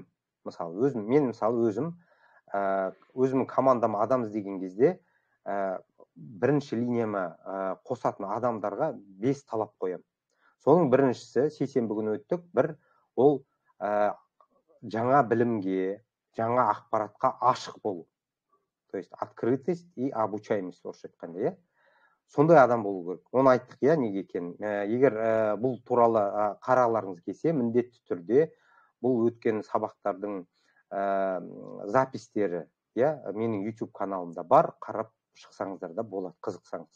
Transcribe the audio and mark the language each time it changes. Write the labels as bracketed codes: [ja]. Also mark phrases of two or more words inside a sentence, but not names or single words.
[kk] Мысалы, мен өзім командама адам іздеген кезде бірінші линияма қосатын адамдарға 5 талап қоямын. Соның біріншісі, сейсенбі күні өттік, ол жаңа білімге, жаңа ақпаратқа ашық болу. [ru] То есть открытость и обучаемость, [kk] орысша айтқанда. Сондай адам болу керек. Оны айттық, неге екенін. Егер бұл туралы қараларыңыз келсе, міндетті түрде бұл өткен сабақтардың запистері менің YouTube каналымда бар, қарап шықсаңыздар да болады, қызықсаңыз.